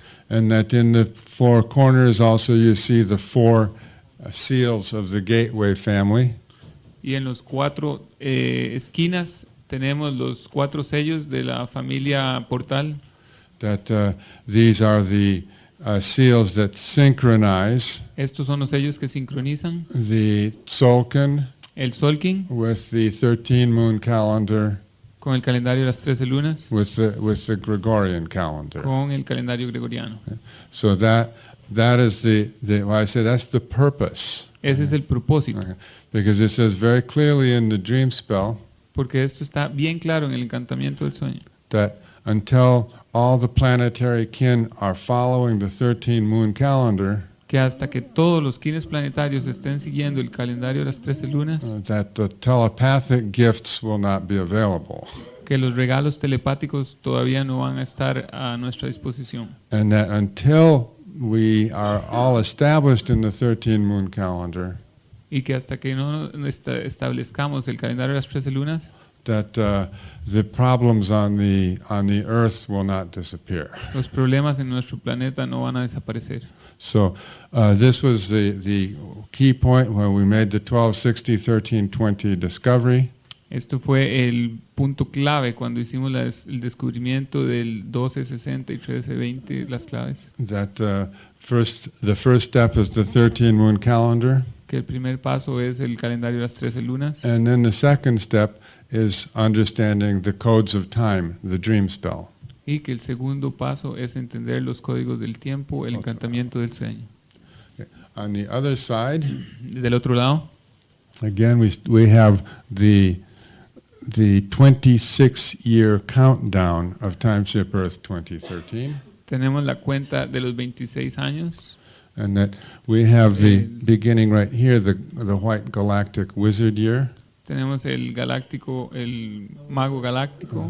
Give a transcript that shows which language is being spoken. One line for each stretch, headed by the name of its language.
English: and that in the four corners also you see the four seals of the gateway family.
Spanish: y en los 4 esquinas tenemos los 4 sellos de la familia portal,
English: That these are the seals that synchronize
Spanish: estos son los sellos que sincronizan
English: the Tzolk'in
Spanish: el Solkin
English: with the 13-moon calendar
Spanish: con el calendario de las 13 lunas,
English: with the Gregorian calendar.
Spanish: con el calendario gregoriano.
English: So that is well, I say that's the purpose.
Spanish: Ese es el propósito,
English: Okay. Because it says very clearly in the dream spell
Spanish: porque esto está bien claro en el encantamiento del sueño,
English: that until all the planetary kin are following the 13-moon calendar,
Spanish: que hasta que todos los kines planetarios estén siguiendo el calendario de las 13 lunas,
English: that the telepathic gifts will not be available.
Spanish: que los regalos telepáticos todavía no van a estar a nuestra disposición.
English: And that until we are all established in the 13-moon calendar,
Spanish: Y que hasta que no establezcamos el calendario de las 13 lunas,
English: that the problems on the earth will not disappear.
Spanish: los problemas en nuestro planeta no van a desaparecer.
English: So this was the key point when we made the 1260-1320 discovery.
Spanish: Esto fue el punto clave cuando hicimos el descubrimiento del 1260 y 1320, las claves.
English: That the first step is the 13-moon calendar,
Spanish: Que el primer paso es el calendario de las 13 lunas.
English: and then the second step is understanding the codes of time, the dream spell.
Spanish: Y que el segundo paso es entender los códigos del tiempo, el encantamiento del sueño.
English: On the other side,
Spanish: Del otro lado,
English: again, we have the 26-year countdown of Timeship Earth 2013,
Spanish: tenemos la cuenta de los 26 años,
English: and that we have the beginning right here, the white galactic wizard year,
Spanish: tenemos el galáctico, el mago galáctico,